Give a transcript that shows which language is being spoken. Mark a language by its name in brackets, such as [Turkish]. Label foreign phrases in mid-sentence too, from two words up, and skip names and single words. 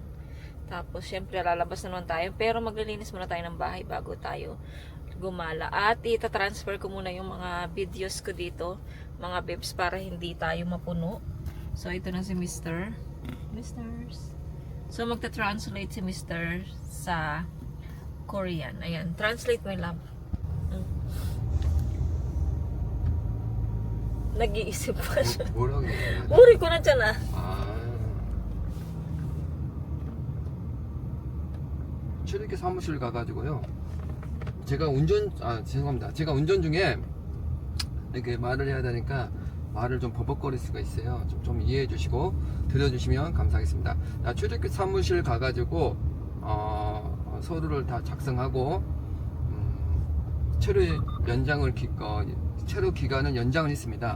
[Filipino] Tapos, syempre, lalabas na naman tayo. Pero, maglilinis muna tayo ng bahay bago tayo gumala. At ita-transfer ko muna yung mga videos ko dito, mga bebs, para hindi tayo mapuno. So, ito na si Mr. So, magta-translate si Mr. sa Korean. Ayan. [English] Translate my love. [Filipino] Nag-iisip pa siya. [Korean] 뭐라고 해야 [Filipino] Uri ko na dyan ah. [Korean] 출입기 사무실 가가지고요. 제가 죄송합니다. 제가 운전 중에 이렇게 말을 해야 되니까 말을 좀 버벅거릴 수가 있어요. 좀 이해해 주시고 들어주시면 감사하겠습니다. 출입기 사무실 가가지고 서류를 다 작성하고 체류 기간은 연장을 했습니다.